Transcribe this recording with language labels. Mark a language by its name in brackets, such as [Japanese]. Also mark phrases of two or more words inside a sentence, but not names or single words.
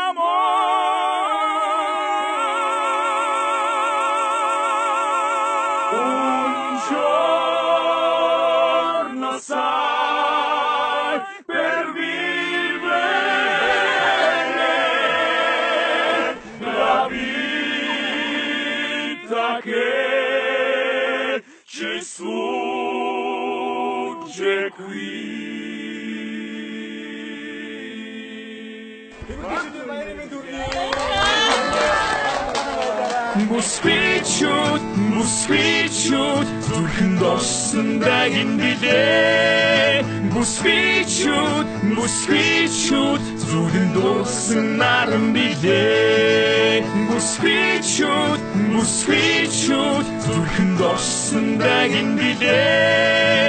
[Italian] amore un giorno sai per vivere la vita che ci sfugge qui. Buspichut, [Mongolian] зүрхэн дорсон дагин билээ. Buspichut, зүрхэн дорсон наран билээ. Buspichut, зүрхэн дорсон дагин билээ.